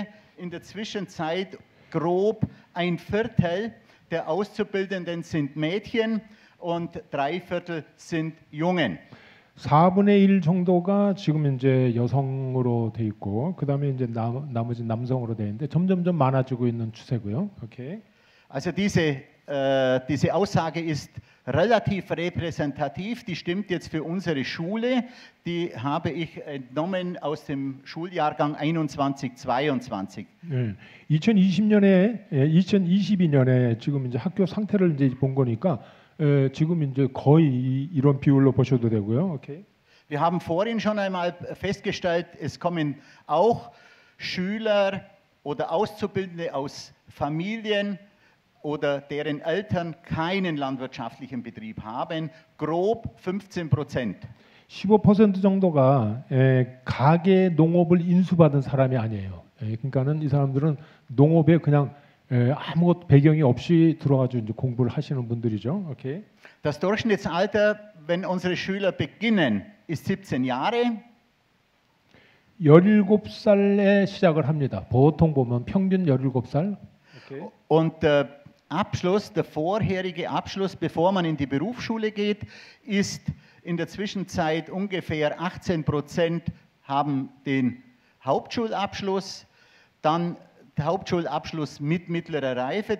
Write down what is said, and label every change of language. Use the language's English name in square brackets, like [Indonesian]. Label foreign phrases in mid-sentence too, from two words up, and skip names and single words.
[German] In der Zwischenzeit grob 1/4 der Auszubildenden sind Mädchen und 3/4 sind Jungen. [Korean] 4분의 1 정도가 지금 이제 여성으로 돼 있고 그다음에 이제 나머지 남성으로 돼 있는데 점점점 많아지고 있는 추세고요. [German] Okay. Also diese Aussage ist relativ repräsentativ, die stimmt jetzt für unsere Schule, die habe ich entnommen aus dem Schuljahrgang 21/22. [Korean] 2022년에 지금 이제 학교 상태를 이제 본 거니까 지금 이제 거의 이런 비율로 보셔도 되고요. [German] Okay. Wir haben vorhin schon einmal festgestellt, es kommen auch Schüler oder Auszubildende aus Familien oder deren Eltern keinen landwirtschaftlichen Betrieb haben, grob 15%. [Korean] 15% 정도가 가계 농업을 인수받은 사람이 아니에요. 그러니까는 이 사람들은 농업에 그냥 아무것도 배경이 없이 들어가지고 이제 공부를 하시는 분들이죠. [German] Okay. Das Durchschnittsalter, wenn unsere Schüler beginnen, ist 17 Jahre. [Korean] 17살에 시작을 합니다. 보통 보면 평균 17살. [German] Okay. Und der Abschluss, der vorherige Abschluss, bevor man in die Berufsschule geht, ist in der Zwischenzeit ungefähr 18% haben den Hauptschulabschluss, dann der Hauptschulabschluss mit mittlerer Reife.